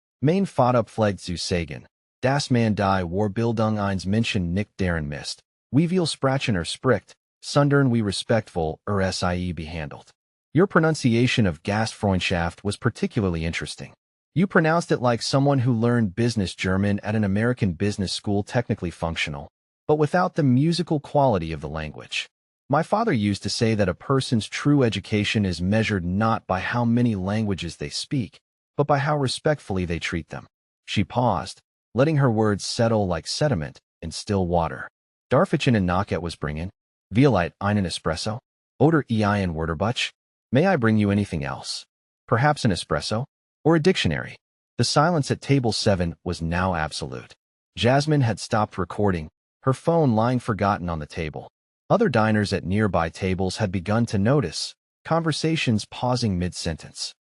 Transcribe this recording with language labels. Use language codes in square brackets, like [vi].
[de] Mein Vater pflegt zu sagen, dass man die Warbildung eines Menschen nicht deren misst, wie viel Sprachen spricht, sondern wie respektvoll sie behandelt. [en] Your pronunciation of Gastfreundschaft was particularly interesting. You pronounced it like someone who learned business German at an American business school, technically functional, but without the musical quality of the language. My father used to say that a person's true education is measured not by how many languages they speak, but by how respectfully they treat them. She paused, letting her words settle like sediment in still water. [de] Darf ich Ihnen noch etwas bringen? Vielleicht einen Espresso? Oder ein Wörterbuch? [en] May I bring you anything else? Perhaps an espresso? Or a dictionary? The silence at table 7 was now absolute. Jasmine had stopped recording, her phone lying forgotten on the table. Other diners at nearby tables had begun to notice, conversations pausing mid-sentence.